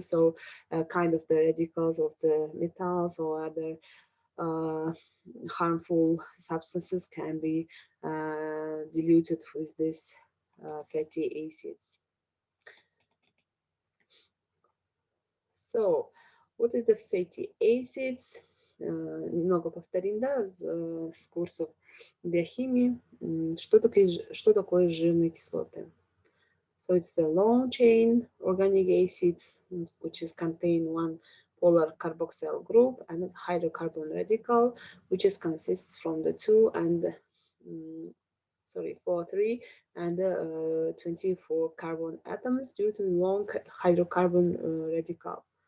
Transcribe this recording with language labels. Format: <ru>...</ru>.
<en>So kind of the radicals of the metals or other uh, harmful substances can be diluted with this fatty acids. So, what is the fatty acids?</en> <ru>Немного повторим, да, с курсов биохимии. Что такое жирные кислоты?</ru> <en>So it's the long chain organic acids, which is contain one polar carboxyl group and hydrocarbon radical, which is consists from the two and um, sorry, 4, 3 and 24 carbon atoms due to long hydrocarbon radical.</en>